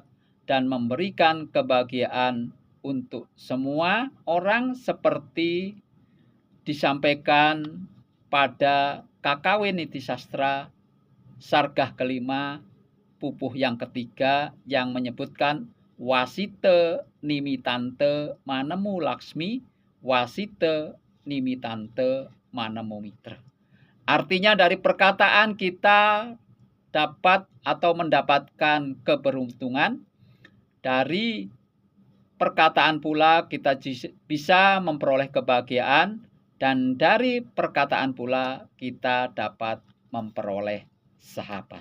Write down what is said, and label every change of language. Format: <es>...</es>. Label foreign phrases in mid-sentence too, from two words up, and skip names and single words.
<id>dan memberikan kebahagiaan untuk semua orang seperti disampaikan pada KKW Niti Sastra Sargah kelima pupuh yang ketiga yang menyebutkan</id> <kaw>wasite nimitante manemu laksmi, wasite nimitante manemu mitra.</kaw> <id>Artinya dari perkataan kita dapat atau mendapatkan keberuntungan, dari perkataan pula kita bisa memperoleh kebahagiaan, dan dari perkataan pula kita dapat memperoleh sahabat.</id>